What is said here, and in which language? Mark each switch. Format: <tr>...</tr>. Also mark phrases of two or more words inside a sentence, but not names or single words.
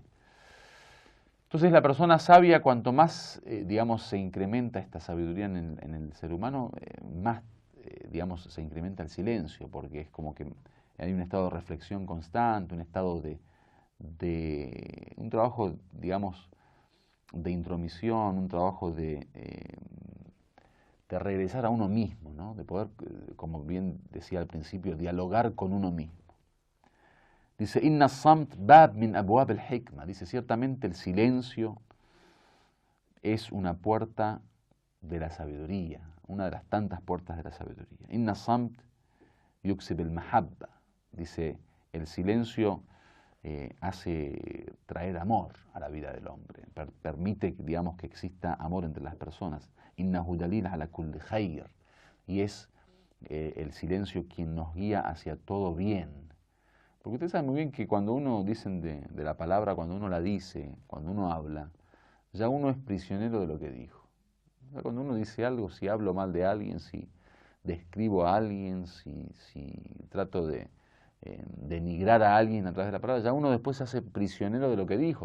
<es>Entonces la persona sabia, cuanto más, digamos, se incrementa esta sabiduría en el ser humano, más, digamos, se incrementa el silencio, porque es como que hay un estado de reflexión constante, un estado de un trabajo, digamos, de intromisión, un trabajo de regresar a uno mismo, ¿no? De poder, como bien decía al principio, dialogar con uno mismo. Dice,</es> <ar>إن الصمت باب من أبواب الحكمة.</ar> <es>Dice, ciertamente el silencio es una puerta de la sabiduría, una de las tantas puertas de la sabiduría.</es> <ar>إن الصمت يكسب المحبة.</ar> <es>Dice, el silencio hace traer amor a la vida del hombre, permite, digamos, que exista amor entre las personas.</es> <ar>إنه دليل على كل خير.</ar> <es>Y es el silencio quien nos guía hacia todo bien. Porque ustedes saben muy bien que cuando uno dicen de la palabra, cuando uno la dice, cuando uno habla, ya uno es prisionero de lo que dijo. O sea, cuando uno dice algo, si hablo mal de alguien, si describo a alguien, si trato de denigrar a alguien a través de la palabra, ya uno después se hace prisionero de lo que dijo.</es>